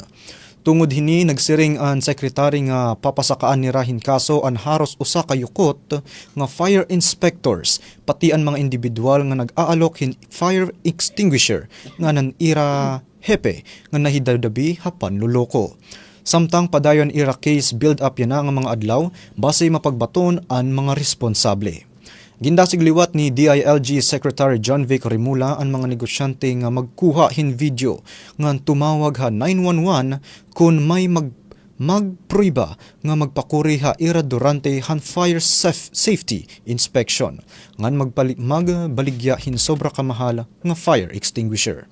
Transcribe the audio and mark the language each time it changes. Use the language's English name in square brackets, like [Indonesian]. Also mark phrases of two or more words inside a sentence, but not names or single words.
[Waray] Tungod hini nagsiring ang sekretary nga papasakaan ni rahin kaso ang haros usa ka yukot nga [English] fire inspectors [Waray] pati ang mga individual nga nag-aalok hin [English] fire extinguisher [Waray] nga nan ira hepe nga nahidadabi hapan luloko. Samtang padayon ira [English] case build up [Waray] yan nga mga adlaw base mapagbaton ang mga responsable. Gindasig liwat ni DILG Secretary John Vic Rimula ang mga negosyante nga magkuha hin video nga tumawag ha 911 kung may magpruiba nga magpakuri ha ira durante han [English] fire safety inspection [Waray] ngan magbaligya hin sobra kamahal nga [English] fire extinguisher.